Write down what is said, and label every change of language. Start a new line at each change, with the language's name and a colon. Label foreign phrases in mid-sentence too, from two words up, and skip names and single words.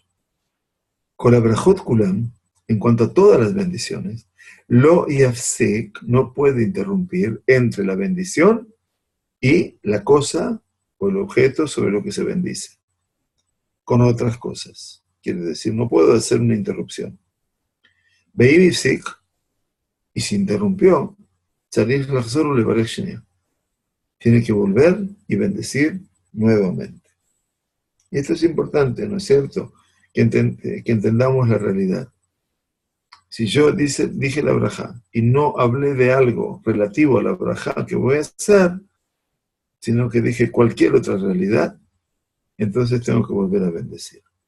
Spanish: Con la
Hebrew: ברכות כולם,
Spanish: en cuanto a todas las bendiciones,
Hebrew: לא יפסיק
Spanish: no puede interrumpir entre la bendición y la cosa o el objeto sobre lo que se bendice, con otras cosas. Quiere decir, no puedo hacer una interrupción. Beibifsik, y se interrumpió,
Hebrew: צריך לחזור ולברך שנית.
Spanish: Tiene que volver y bendecir nuevamente. Y esto es importante, ¿no es cierto? Que entendamos la realidad. Si yo dije la braja y no hablé de algo relativo a la braja que voy a hacer, sino que dije cualquier otra realidad, entonces tengo que volver a bendecir.